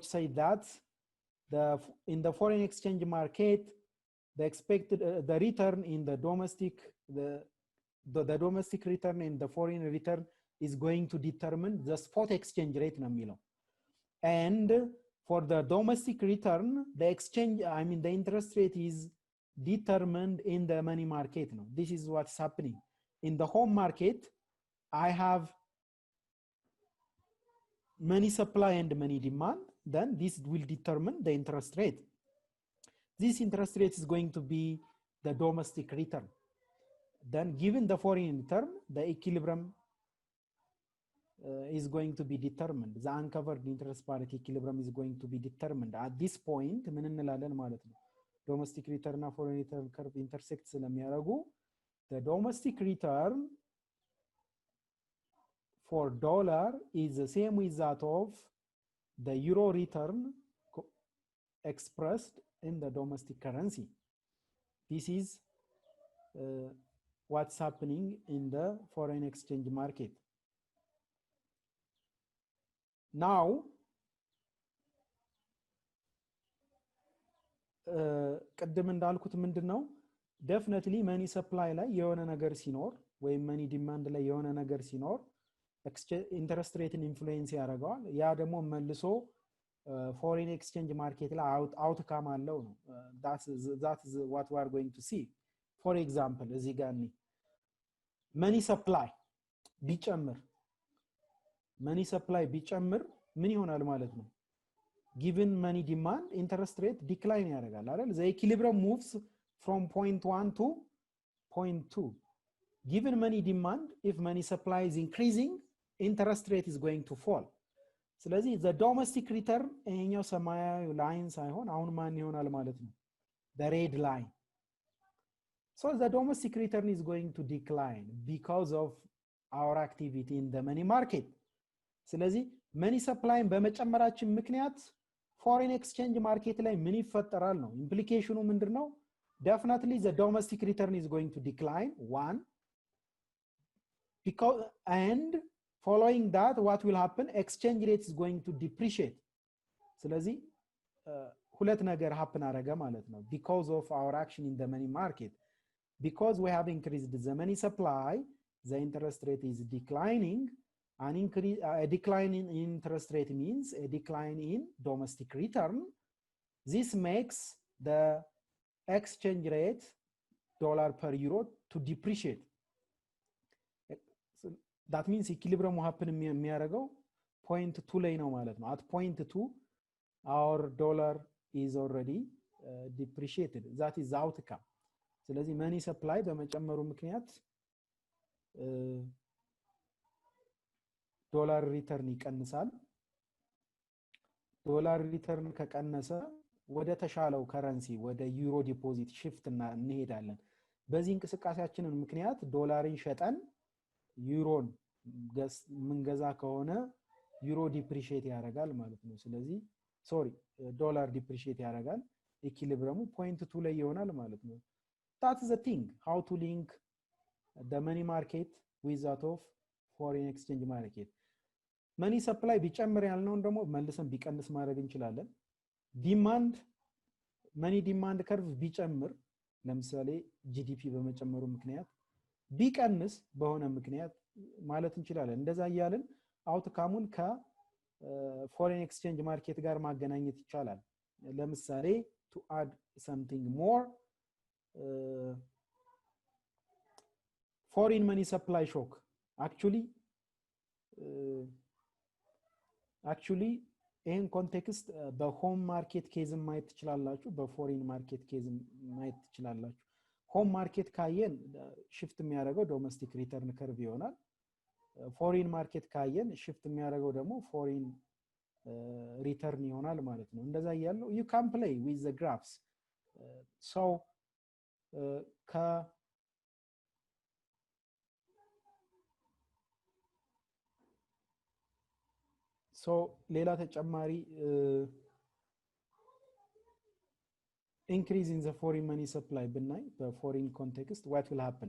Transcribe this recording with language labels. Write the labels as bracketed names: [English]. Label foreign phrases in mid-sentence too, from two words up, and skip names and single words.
[English] say that in the foreign exchange market the expected the return in the domestic the domestic return and the foreign return is going to determine the spot exchange rate [Amharic] ነው የሚለው [English] and for the domestic return the exchange the interest rate is determined in the money market no this is what's happening in the home market I have money supply and money demand then this will determine the interest rate this interest rate is going to be the domestic return then given the foreign return the equilibrium is going to be determined the uncovered interest parity equilibrium is going to be determined at this point [Amharic] ምን እንላለን ማለት ነው [English] domestic return እና foreign return curve intersect ስለሚያደርጉ the domestic return for dollar is the same with that of the euro return expressed in the domestic currency this is what's happening in the foreign exchange market now [Amharic] ቀደም እንዳልኩት ምንድነው [English] definitely money supply [Amharic] ላይ የሆነ ነገር ሲኖር ወይ [English] money demand [Amharic] ላይ የሆነ ነገር ሲኖር [English] interest rate influence [Amharic] ያደርጋል ያ ደግሞ መልሶ [English] foreign exchange market ላይ outcome [Amharic] አለው ነው [English] that's what we are going to see for example እዚህ ጋር money supply ቢጨምር money supply ቢጨምር [Amharic] ምን ይሆናል ማለት ነው [English] given money demand interest rate decline [Amharic] ያደርጋል አይደል [English] the equilibrium moves from point 1 to point 2 given money demand if money supply is increasing interest rate is going to fall ስለዚህ the domestic return [Amharic] እኛው ሰማያዊ ላይን ሳይሆን አሁን ማን ይሆናል ማለት ነው [English] the red line so the domestic return is going to decline because of our activity in the money market ስለዚህ money supply [Amharic] በመጨመራችን ምክንያት [English] foreign exchange market [Amharic] ላይ ምን ይፈጠራል [English] ነው implication ምንድነው definitely the domestic return is going to decline one because and following that what will happen exchange rate is going to depreciate [Amharic] ስለዚህ ሁለት ነገር [English] happen [Amharic] አደረገ ማለት ነው [English] because of our action in the money market because we have increased the money supply the interest rate is declining a decline in interest rate means a decline in domestic return. This makes the exchange rate dollar per euro to depreciate. So that means equilibrium will happen [Amharic] የሚያደርገው point 2 ላይ ነው ማለት ነው. [English] At point 2 our dollar is already depreciated. That is the outcome. [Amharic] ስለዚህ money supply በመጨመሩ ምክንያት [English] dollar return [Amharic] ይቀንሳል። [English] dollar return [Amharic] ከቀነሰ ወደ ተሻለው ከረንሲ ወደ [English] euro deposit shift [Amharic] እንሄዳለን። በዚህ እንቅስቃሴያችንን ምክንያት ዶላርን ሸጠን ዩሮን ምንገዛ ከሆነ [English] euro depreciate [Amharic] ያደርጋል ማለት ነው። ስለዚህ [English] dollar depreciate [Amharic] ያደርጋል። ኢኩሊብሪየሙ point 2 ላይ ይሆናል ማለት ነው። [English] That's the thing, how to link the money market with that of foreign exchange market. Money supply [Amharic] ቢጨምር ያልነውን ደግሞ መልሰን ቢቀንስ ማድረግ እንችላለን። ዲማንድ [English] money demand curve [Amharic] ቢጨምር ለምሳሌ GDP በመጨመሩ ምክንያት ቢቀንስ በሆነ ምክንያት ማለት እንችላለን። እንደዛ ያያልን አውትካሙን [English] ከforeign exchange market [Amharic] ጋር ማገናኘት ይቻላል። ለምሳሌ [English] to add something more, foreign money supply shock actually in context በhome market caseም [Amharic] ማየት ትችላላችሁ፣ [English] በforeign market caseም [Amharic] ማየት ትችላላችሁ። [English] home market [Amharic] ካየን ሽፍት የሚያደርገው [English] domestic return curve [Amharic] ይሆናል። [English] foreign market [Amharic] ካየን ሽፍት የሚያደርገው ደግሞ [English] foreign return [Amharic] ይሆናል ማለት ነው። እንደዛ ያለው [English] you can play with the graphs. So [Amharic] ሌላ ተጨማሪ [English] increase in the foreign money supply [Amharic] ብናይ በፎሪን [English] context what will happen?